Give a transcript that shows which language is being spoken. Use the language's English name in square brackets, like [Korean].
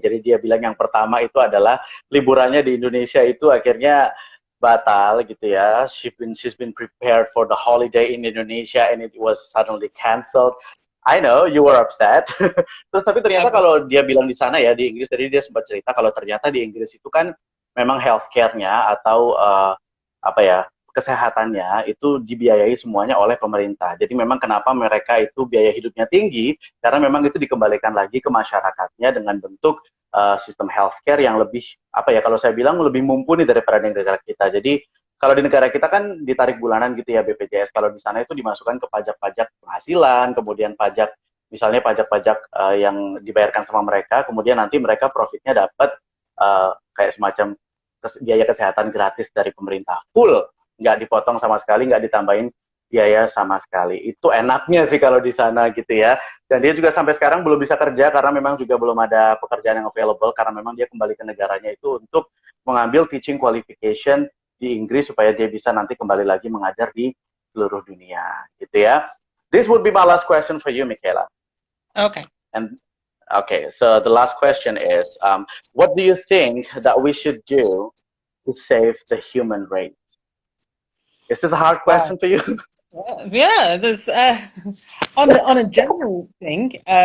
[Indonesian] Jadi dia bilang yang pertama itu adalah liburannya di Indonesia itu akhirnya batal gitu ya. [English] She's been prepared for the holiday in Indonesia and it was suddenly cancelled. I know you were upset. [Indonesian] Terus tapi ternyata uh, kalau dia bilang di sana ya di Inggris tadi dia sempat cerita kalau ternyata di Inggris itu kan memang healthcare-nya atau apa ya kesehatannya itu dibiayai semuanya oleh pemerintah. Jadi memang kenapa mereka itu biaya hidupnya tinggi karena memang itu dikembalikan lagi ke masyarakatnya dengan bentuk sistem healthcare yang lebih apa ya kalau saya bilang lebih mumpuni daripada di negara kita. Jadi kalau di negara kita kan ditarik bulanan gitu ya BPJS. Kalau di sana itu dimasukkan ke pajak-pajak penghasilan, kemudian pajak misalnya pajak-pajak yang dibayarkan sama mereka, kemudian nanti mereka profitnya dapat kayak semacam biaya kesehatan gratis dari pemerintah, full, nggak dipotong sama sekali, nggak ditambahin biaya sama sekali. Itu enaknya sih kalau di sana gitu ya. Dan dia juga sampai sekarang belum bisa kerja karena memang juga belum ada pekerjaan yang available, karena memang dia kembali ke negaranya itu untuk mengambil teaching qualification di Inggris supaya dia bisa nanti kembali lagi mengajar di seluruh dunia gitu ya. [English] This would be my last question for you, Michaela. Okay. And okay, so the last question is, what do you think that we should do to save the human race? Is this a hard question for you? Yeah, there's on a general thing.